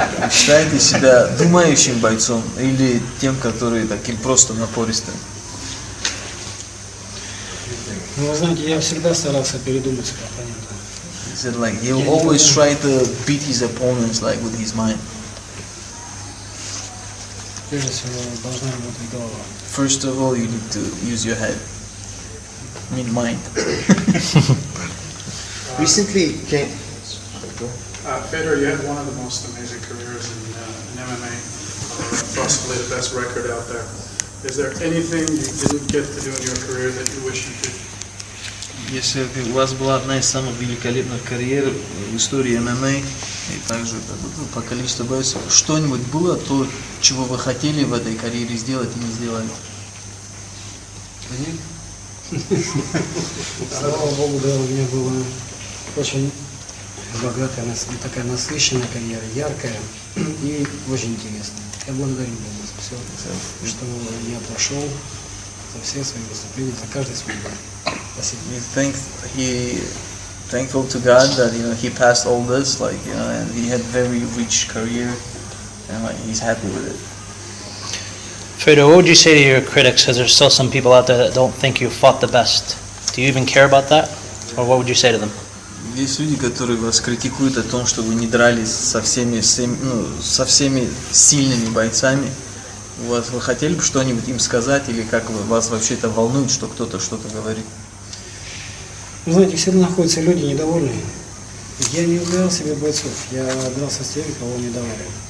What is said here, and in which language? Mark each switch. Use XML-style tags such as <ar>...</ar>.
<ru>Считаете себя думающим бойцом или тем, который таким просто напористым? Ну, вы знаете, я всегда старался передумать своего оппонента.</ru> <en>He said like he'll always try to beat his opponents like with his mind.</en> <ru>Прежде всего, должна работать голова.</ru> <en>First of all, you need to use your head. I mean mind. Recently came. Fedor, you had one of the most amazing careers in MMA, possibly the best record out there. Is there anything you didn't get to do in your career that you wish you could?</en> <ru>Если у вас была одна из самых великолепных карьер в истории ММА, и также по количеству боев, что-нибудь было, то, чего вы хотели в этой карьере сделать и не сделали? Слава Богу, да, у меня была очень богатая, такая насыщенная карьера, яркая и очень интересная. Я благодарю Бога за все, что я прошел, за все свои выступления, за каждый свой бой. Спасибо.</ru> <en>He thankful to God that he passed all this, and he had very rich career, and he's happy with it. Fedor, what would you say to your critics? Because there's still some people out there that don't think you fought the best. Do you even care about that? Or what would you say to them?</en> <ru>Есть люди, которые вас критикуют о том, что вы не дрались со всеми сильными бойцами. Вы хотели бы что-нибудь им сказать, или как вас вообще это волнует, что кто-то что-то говорит? Вы знаете, всегда находятся люди недовольные. Я не выбирал себе бойцов, я дрался с теми, кого не давали.</ru>